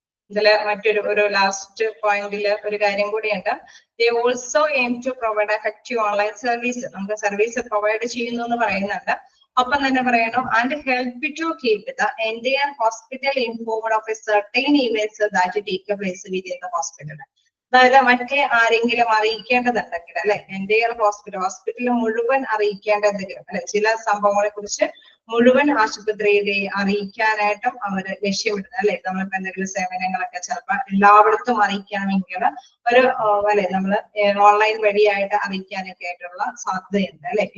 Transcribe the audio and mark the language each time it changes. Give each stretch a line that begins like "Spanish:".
Malayalam: ഇതില് മറ്റൊരു ലാസ്റ്റ് പോയിന്റില് ഒരു കാര്യം കൂടിയുണ്ട്.
English: They also aim to provide effective online service.
Malayalam: നമുക്ക് സർവീസ് പ്രൊവൈഡ് ചെയ്യുന്നു എന്ന് പറയുന്നുണ്ട്. ഒപ്പം തന്നെ പറയണം
English: and help to keep the entire hospital informed of a certain events that take place within the hospital.
Malayalam: അതായത് മറ്റേ ആരെങ്കിലും അറിയിക്കേണ്ടതുണ്ടെങ്കിൽ അല്ലെ, എൻ്റെയർ ഹോസ്പിറ്റൽ മുഴുവൻ അറിയിക്കേണ്ടതെങ്കിലും അല്ലെ, ചില സംഭവങ്ങളെ കുറിച്ച് മുഴുവൻ ആശുപത്രിയെ അറിയിക്കാനായിട്ടും അവര് ലക്ഷ്യമിടുന്നത് അല്ലെ. നമ്മളിപ്പോ എന്തെങ്കിലും സേവനങ്ങളൊക്കെ ചിലപ്പോൾ എല്ലായിടത്തും അറിയിക്കണമെങ്കിൽ ഒരു അല്ലെ നമ്മള് ഓൺലൈൻ വഴിയായിട്ട് അറിയിക്കാനൊക്കെ ആയിട്ടുള്ള സാധ്യതയുണ്ട് അല്ലെ.